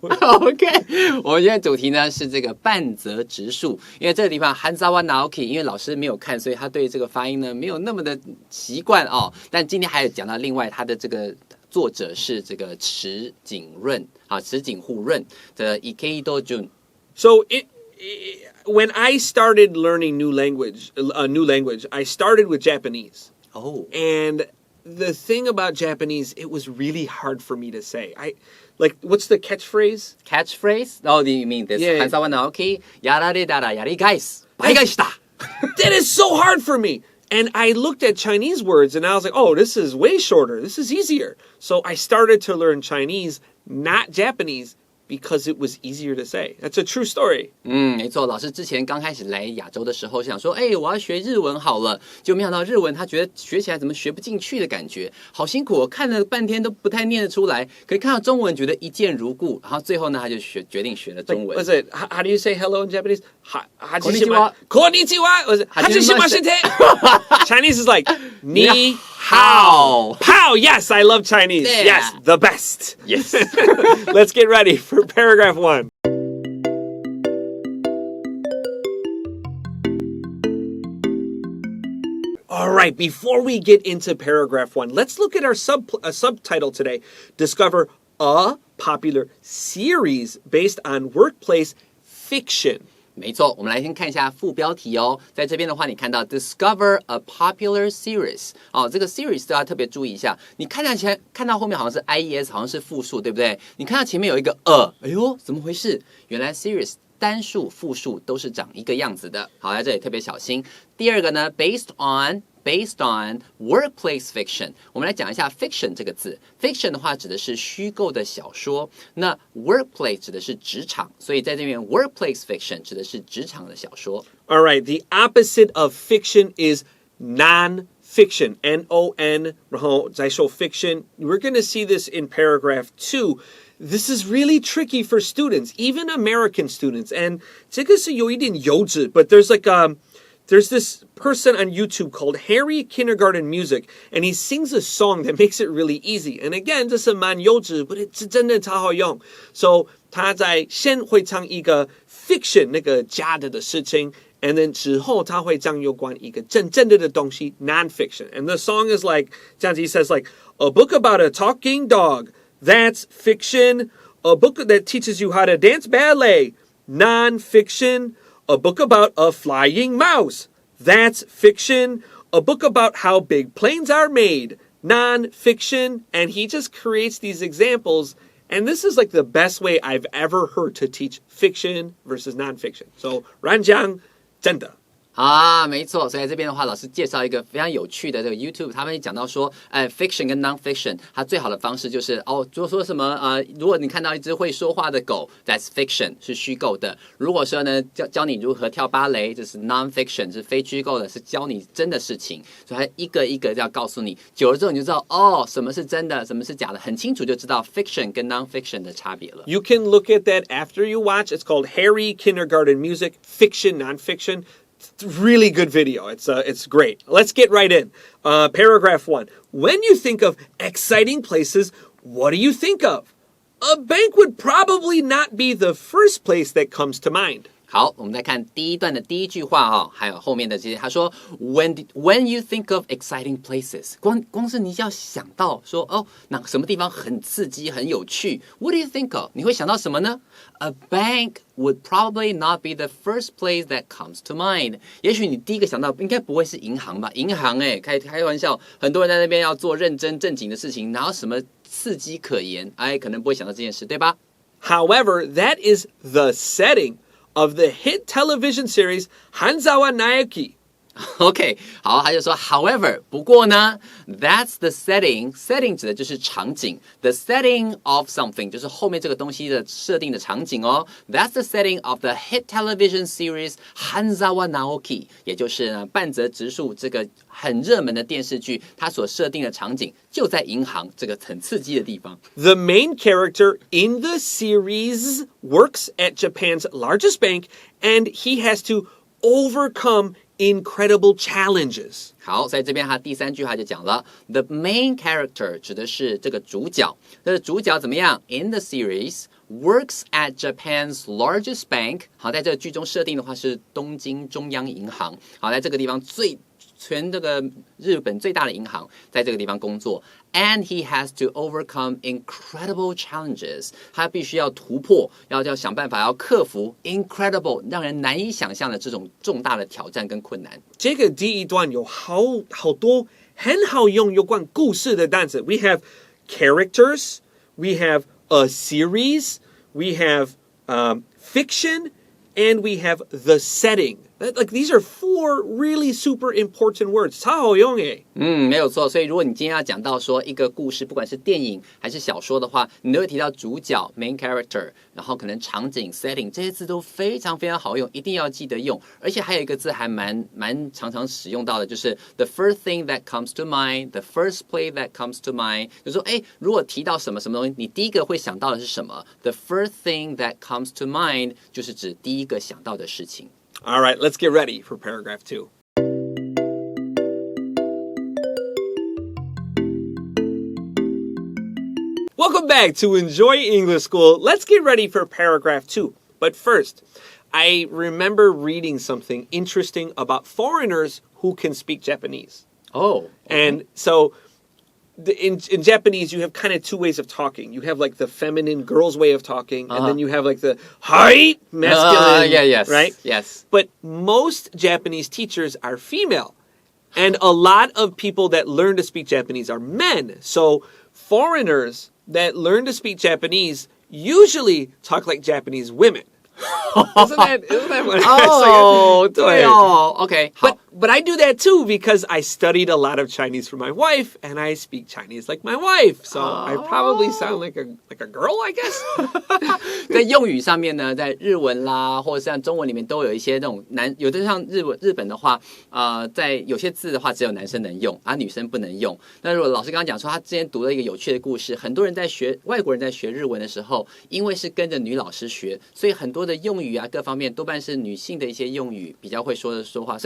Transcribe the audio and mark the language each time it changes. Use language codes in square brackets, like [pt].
[zh] OK， 我们今天的主题呢是这个半泽直树，因为这个地方 Hanzawa Naoki， 因为老师没有看，所以他对这个发音呢没有那么的习惯哦。但今天还有讲到另外他的这个作者是这个池井润啊，池井户润的 Ikeido Jun。 [en] So when I started learning new language, I started with Japanese. Oh. And the thing about Japanese, it was really hard for me to say. What's the catchphrase? Catchphrase? Oh, do you mean this? Yeah. [ja] Hanzawa Naoki, やられたらやり返す。倍返しだ。 [en] That is so hard for me. And I looked at Chinese words and I was like, oh, this is way shorter. This is easier. So I started to learn Chinese, not Japanese, because it was easier to say. That's a true story. [zh] 没错，老师之前刚开始来亚洲的时候，想说，我要学日文好了，就没想到日文他觉得学起来怎么学不进去的感觉，好辛苦，我看了半天都不太念得出来。可以看到中文，觉得一见如故，然后最后呢，他就决定学了中文。 [en] Was it, how do you say hello in Japanese? [ja] Konnichiwa. [en] Konnichiwa. Was it hajimashite? Chinese is like, ni [zh] hao. [en] Pow. Yes, I love Chinese. Yeah. Yes, the best. Yes. Let's get ready for paragraph 1. All right, before we get into paragraph 1, let's look at our subtitle today. Discover a popular series based on workplace fiction. [zh] 没错，我们来先看一下副标题哦。在这边的话，你看到 [en] discover a popular series [zh] 哦，这个 series 都要特别注意一下。你看到后面好像是 ies， 好像是复数，对不对？你看到前面有一个哎呦，怎么回事？原来 series 单数、复数都是长一个样子的。好，在这里特别小心。第二个呢 [en] based on workplace fiction， [zh] 我们来讲一下 fiction 这个字。 fiction 的话指的是虚构的小说，那 workplace 指的是职场，所以在这边 workplace fiction 指的是职场的小说。 [en] All right, the opposite of fiction is non-fiction. N-O-N, [zh] 然后再说 [en] fiction. We're going to see this in paragraph 2. This is really tricky for students, even American students. And [zh] 这个是有一点幼稚, [en] but there's this person on YouTube called Harry Kindergarten Music, and he sings a song that makes it really easy. And again, [zh] 这是蛮幼稚, but 是真的超好用.So 他在先会唱一个 fiction 那个假的事情, [en] and then [zh] 之后他会讲有关一个真的东西 non-fiction. [en] And the song is like, [zh] 这样子 [en] he says like, a book about a talking dog, that's fiction. A book that teaches you how to dance ballet, non-fiction. A book about a flying mouse. That's fiction. A book about how big planes are made. Non-fiction. And he just creates these examples. And this is like the best way I've ever heard to teach fiction versus non-fiction. So, ran江真的。 [zh] 没错，所以在这边的话，老师介绍一个非常有趣的这个 YouTube， 他们讲到说，fiction 跟 non-fiction， 它最好的方式就是就说什么如果你看到一只会说话的狗 ， [en] that's fiction [zh] 是虚构的；如果说呢教你如何跳芭蕾，这是 non-fiction 是非虚构的，是教你真的事情。所以它一个一个要告诉你，久了之后你就知道什么是真的，什么是假的，很清楚就知道 fiction 跟 non-fiction 的差别了。 [en] You can look at that after you watch. It's called Harry Kindergarten Music, Fiction, Non-Fiction. Really good video. It's great. Let's get right in. Paragraph 1. When you think of exciting places, what do you think of? A bank would probably not be the first place that comes to mind. [zh] 好，我们再看第一段的第一句话还有后面的这些，他说 [en] when you think of exciting places， [zh] 光是你要想到说那什么地方很刺激很有趣 ， [en] what do you think of？ [zh] 你会想到什么呢？ [en] A bank would probably not be the first place that comes to mind。 [zh] 也许你第一个想到应该不会是银行吧？银行开玩笑，很多人在那边要做认真正经的事情，哪有什么刺激可言？可能不会想到这件事，对吧？ [en] However, that is the setting of the hit television series Hanzawa Naoki. [zh] OK， 好，他就说 ，However， 不过呢 ， [en] That's the setting [zh] 指的就是场景 ， [en] the setting of something [zh] 就是后面这个东西的设定的场景哦。 [en] That's the setting of the hit television series Hanzawa Naoki， [zh] 也就是呢半泽直树这个很热门的电视剧，它所设定的场景就在银行这个很刺激的地方。 [en] The main character in the series works at Japan's largest bank, and he has to overcome incredible challenges. [zh] 好，在这边他第三句话就讲了 ， [en] the main character [zh] 指的是这个主角，这个主角怎么样 ？ [en] In the series works at Japan's largest bank。 [zh] 好，在这个剧中设定的话是东京中央银行。好，在这个地方全这个日本最大的银行，在这个地方工作。 [en] And he has to overcome incredible challenges. [zh] 他必须要突破，要想办法，要克服 incredible 让人难以想象的这种重大的挑战跟困难。这个第一段有好多很好用有关故事的单词。 [en] We have characters, we have a series, we have fiction, and we have the setting. Like these are 4 really super important words. [zh] 超好用耶。没有错。所以如果你今天要讲到说一个故事，不管是电影还是小说的话，你都会提到主角 main character， 然后可能场景 setting 这些字都非常非常好用，一定要记得用。而且还有一个字还蛮常常使用到的，就是 [en] the first thing that comes to mind, the first play that comes to mind。 [zh] 就是说，如果提到什么东西，你第一个会想到的是什么 ？ [en] The first thing that comes to mind [zh] 就是指第一个想到的事情。 [en] All right, let's get ready for paragraph 2. Welcome back to Enjoy English School. Let's get ready for paragraph 2. But first, I remember reading something interesting about foreigners who can speak Japanese. Oh. Okay. And so in Japanese, you have kind of 2 ways of talking. You have like the feminine girl's way of talking, and then you have like the hi masculine, yes, right? Yes. But most Japanese teachers are female, and a lot of people that learn to speak Japanese are men. So foreigners that learn to speak Japanese usually talk like Japanese women. Isn't that what [zh] Oh, 对哦 OK, [en] But I do that too because I studied a lot of Chinese for my wife, and I speak Chinese like my wife. So I probably sound like a girl, I guess. [zh] 在用语上面呢，在日文啦，或者像中文里面都有一些那种有的像日本的话，在有些字的话只有男生能用，女生不能用。那如果老师刚刚讲说他之前读了一个有趣的故事，很多人外国人在学日文的时候，因为是跟着女老师学，所以很多的用语各方面多半是女性的一些用语比较会说话。